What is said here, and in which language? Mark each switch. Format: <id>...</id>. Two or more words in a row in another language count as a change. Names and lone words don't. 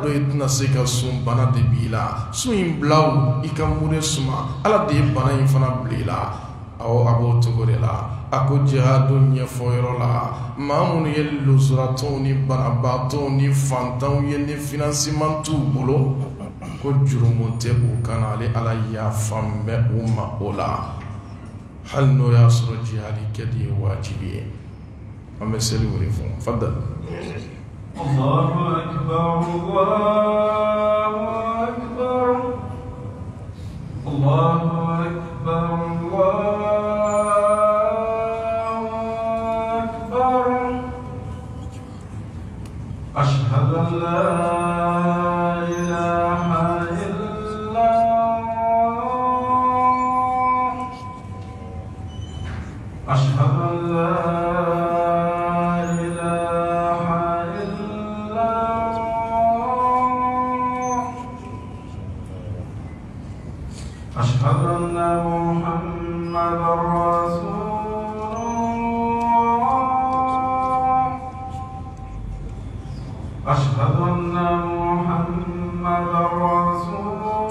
<bm>dɔn i tɛna se ka sun bana de b'i la sun in bila o i ka mure suma ala de ye bana in fana bila i la awɔ a b'o cogo de la a ko jihadu ɲɛfɔyɔrɔ la maa minnu ye lujuratɔw ni banabaatɔw ni fantanw ye ni financement t'u bolo ko jurumu tɛ u kan na ale ala yafan bɛ u ma o la hali n'o y'a sɔrɔ jihadi kɛ de ye wajibi ye an bɛ seli wele fɔ fadal</bm> <ar>الله أكبر الله أكبر الله أكبر الله أكبر أشهد أن لا إله إلا الله أشهد أن لا أشهد أن محمدا رسول الله أشهد أن محمدا رسول</ar>